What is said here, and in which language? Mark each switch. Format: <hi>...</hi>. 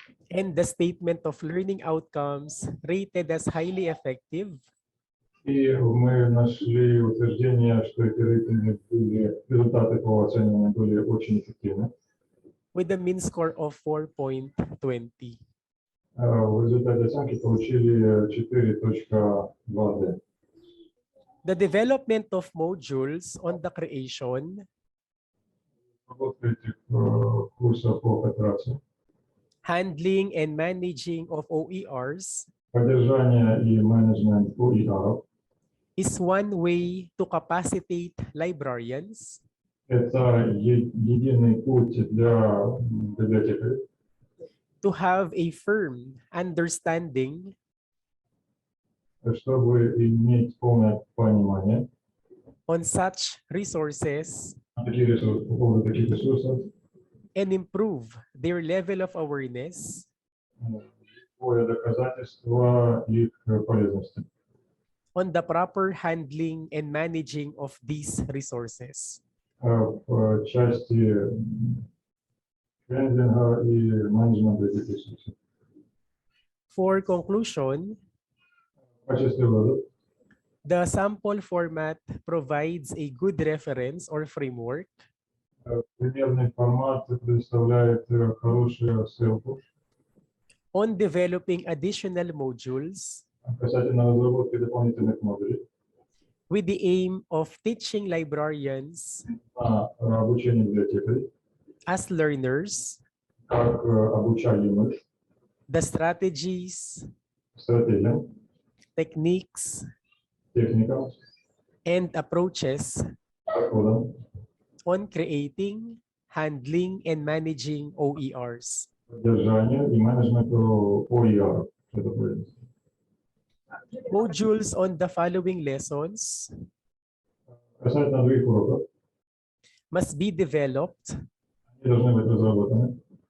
<en>and the statement of learning outcomes rated as highly effective</en> <ru>И мы нашли утверждение, что эти рейтинги результаты по оцениванию были очень эффективны.</ru> <en>with a mean score of 4.20.</en> <ru>В результате оценки получили 4.2D.</ru> <en>The development of modules on the creation,</en> <ru>Работа этих курсов по кооперации,</ru> <en>handling, and managing of OERs</en> <ru>поддержание и менеджмент OER</ru> <en>is one way to capacitate librarians</en> <ru>это единый путь для библиотекарей,</ru> <en>to have a firm understanding</en> <ru>чтобы иметь полное понимание</ru> <en>on such resources</en> <ru>по поводу таких ресурсов,</ru> <en>and improve their level of awareness</en> <ru>более доказательства их полезности.</ru> <en>on the proper handling and managing of these resources.</en> <ru>В части хендлинга и менеджмента этих ресурсов.</ru> <en>For conclusion,</en> <ru>В качестве выводов</ru> <en>the sample format provides a good reference or framework</en> <ru>примерный формат предоставляет хорошую ссылку</ru> <en>on developing additional modules</en> <ru>касательно разработки дополнительных модулей</ru> <en>with the aim of teaching librarians</en> <ru>на обучение библиотекарей,</ru> <en>as learners</en> <ru>как обучаемых</ru> <en>the strategies,</en> <ru>стратегиям,</ru> <en>techniques,</en> <ru>техникам,</ru> <en>and approaches</en> <ru>подходам,</ru> <en>on creating, handling, and managing OERs.</en> <ru>поддержанию и менеджменту OER. Это будет.</ru> <en>Modules on the following lessons</en> <ru>Касательно других уроков,</ru> <en>must be developed,</en> <ru>они должны быть разработаны,</ru>